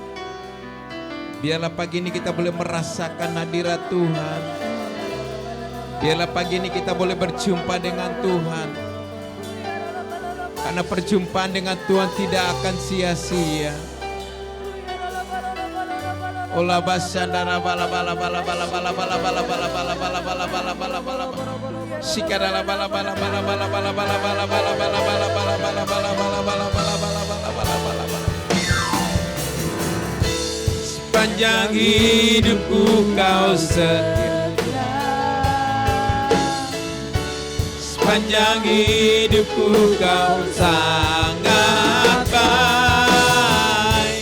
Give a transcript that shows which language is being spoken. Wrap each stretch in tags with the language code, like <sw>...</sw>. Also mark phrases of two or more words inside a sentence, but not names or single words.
<id>Biarlah pagi ini kita boleh merasakan hadirat Tuhan. Biarlah pagi ini kita boleh berjumpa dengan Tuhan. Karena perjumpaan dengan Tuhan tidak akan sia-sia. Ola basandara bala bala bala bala bala bala bala bala bala bala bala bala bala bala sikara bala bala bala bala bala bala bala bala bala bala bala bala bala bala bala bala bala bala bala. Sepanjang hidupku kau setia, sepanjang hidupku kau sangat baik.</id>